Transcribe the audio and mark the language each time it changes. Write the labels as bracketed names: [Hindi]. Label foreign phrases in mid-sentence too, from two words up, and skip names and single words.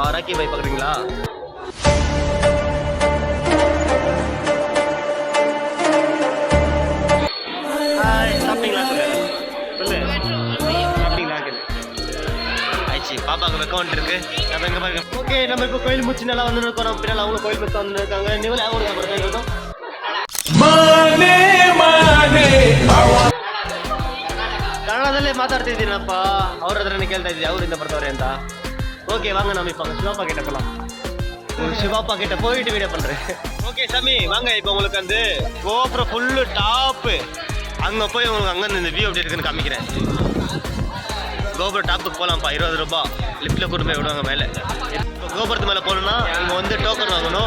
[Tamil] ராக்கி பை பார்க்குறீங்களா? சாப்பிட்டீங்களா? சொல்லு. சாப்பிட்டீங்களா? ஆயிடுச்சு. பாப்பாவுக்கு அக்கௌண்ட் இருக்கு. நம்ம எங்கே பாருங்க. ஓகே, நம்ம இப்போ கோயில் முடிச்சு நல்லா வந்து இருக்கோம். நம்ம பின்னால் அவங்களும் கோயில் முடிச்சு வந்து இருக்காங்க. நீங்களும் யாரும் இருக்கோம். [Kannada] ಕನ್ನಡದಲ್ಲೇ ಮಾತಾಡ್ತಿದ್ದೀನಪ್ಪ. ಅವ್ರ ಹತ್ರನೇ ಕೇಳ್ತಾ ಇದ್ದೀವಿ ಅವ್ರು ಇಂದ ಬರ್ತವ್ರೆ ಅಂತ. [Tamil] ஓகே வாங்க, நம்ம இப்போ சிவாப்பா கிட்ட போகலாம். சிவாப்பா கிட்ட போயிட்டு வீடியோ பண்ணுறேன். ஓகே சாமி வாங்க, இப்போ உங்களுக்கு வந்து கோபுரம் [English] full top. [Tamil] அங்கே போய் உங்களுக்கு அங்கே இந்த வியூ எப்படி இருக்குன்னு காமிக்கிறேன். கோபுரம் டாப்புக்கு போகலாம்ப்பா. 20 ரூபா லிஃப்ட்டில் கூட்டு போய் விடுவாங்க மேலே. கோபுரத்து மேலே போகணுன்னா இங்கே வந்து டோக்கன் வாங்கணும்.